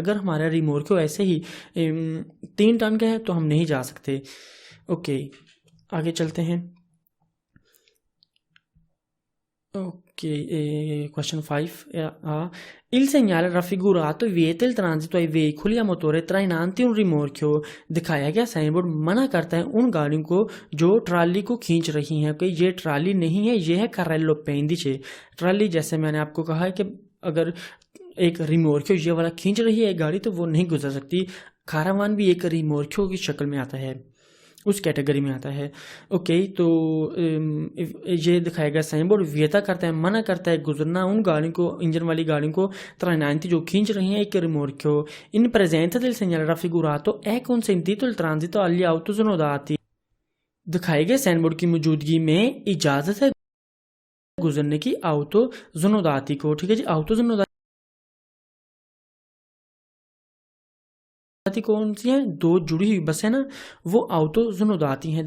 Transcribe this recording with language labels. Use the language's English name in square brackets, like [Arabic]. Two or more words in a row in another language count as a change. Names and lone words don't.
[Hindi] अगर हमारा रिमोर्क्यो ऐसे ही 3 टन का है तो हम नहीं जा सकते, ओके। आगे चलते हैं, ओके। क्वेश्चन 5, [Italian] il segnale raffigurato vieta il transito ai veicoli a motore trainanti un rimorchio, [Hindi] दिखाया गया साइन बोर्ड मना करता है उन गाड़ियों को जो ट्राली को खींच रही हैं, कि ये ट्राली नहीं है, ये है [Italian] carrello appendice। [Hindi] ट्राली जैसे मैंने आपको कहा है कि अगर एक रिमोर्क्यो ये वाला खींच रही है एक गाड़ी तो वो नहीं गुजर सकती। खारावान भी एक रिमोर्क्यो की शक्ल में आता है, उस कैटेगरी में आता है, ओके। तो ये दिखाया गया साइन बोर्ड वियता करता है, मना करता है गुजरना उन गाड़ियों को, इंजन वाली गाड़ियों को trainanti जो खींच रही हैं एक रिमोर्क्यो। [Italian] in presenza del segnale raffigurato è consentito il transito agli autosnodati, [Hindi] दिखाए गए साइन बोर्ड की मौजूदगी में इजाजत है गुजरने की autosnodati को, ठीक है जी। autosnodati कौन सी हैं? 2 जुड़ी हुई बसें ना, वो autosnodati हैं।